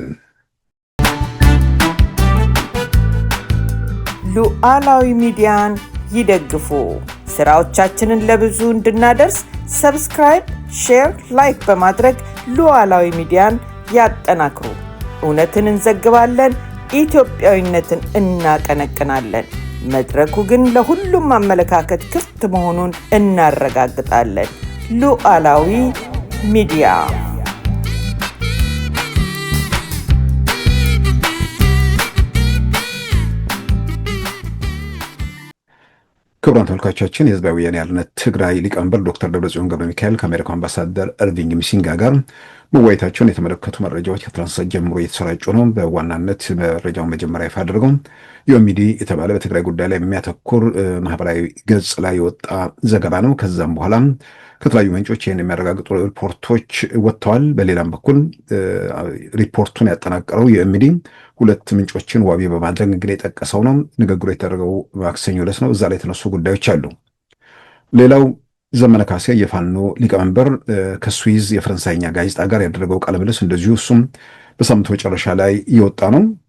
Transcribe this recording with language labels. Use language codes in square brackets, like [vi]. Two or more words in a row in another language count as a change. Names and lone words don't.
[am] ሉዓላዊ ሚዲያን ይደግፉ። ስራዎቻችንን ለብዙ እንድናደርስ [en] subscribe, share, like [am] በማድረግ ሉዓላዊ ሚዲያን ያጠናክሩ። እውነትን እንዘግባለን፣ ኢትዮጵያዊነትን እናቀነቅናለን። መድረኩ ግን ለሁሉም አመለካከት ክፍት መሆኑን እናረጋግጣለን። ሉዓላዊ ሚዲያ ክቡራን ተመልካቾቻችን የህዝባዊ ወያነ ሓርነት ትግራይ ሊቀመንበር ዶክተር ደብረጽዮን ገብረ ሚካኤል ከአሜሪካው አምባሳደር እርቪንግ ሚሲንጋ ጋር መወያየታቸውን የተመለከቱ መረጃዎች ከትናንት ጀምሮ እየተሰራጩ ነው። በዋናነት መረጃውን መጀመሪያ ይፋ አድርገው ዮሚዲ የተባለ በትግራይ ጉዳይ ላይ የሚያተኩር ማህበራዊ ገጽ ላይ የወጣ ዘገባ ነው። ከዛም በኋላ ከተለያዩ ምንጮች ይህን የሚያረጋግጡ ሪፖርቶች ወጥተዋል። በሌላም በኩል ሪፖርቱን ያጠናቀረው ዮሚዲ ሁለት ምንጮችን ዋቢ በማድረግ እንግዲህ የጠቀሰው ነው። ንግግሩ የተደረገው ማክሰኞ ዕለት ነው። እዛ ላይ የተነሱ ጉዳዮች አሉ። ሌላው ዘመነ ካሴ የፋኖ ሊቀመንበር ከስዊዝ የፈረንሳይኛ ጋዜጣ ጋር ያደረገው ቃለ ምልልስ እንደዚሁ እሱም በሳምንቱ መጨረሻ ላይ የወጣ ነው።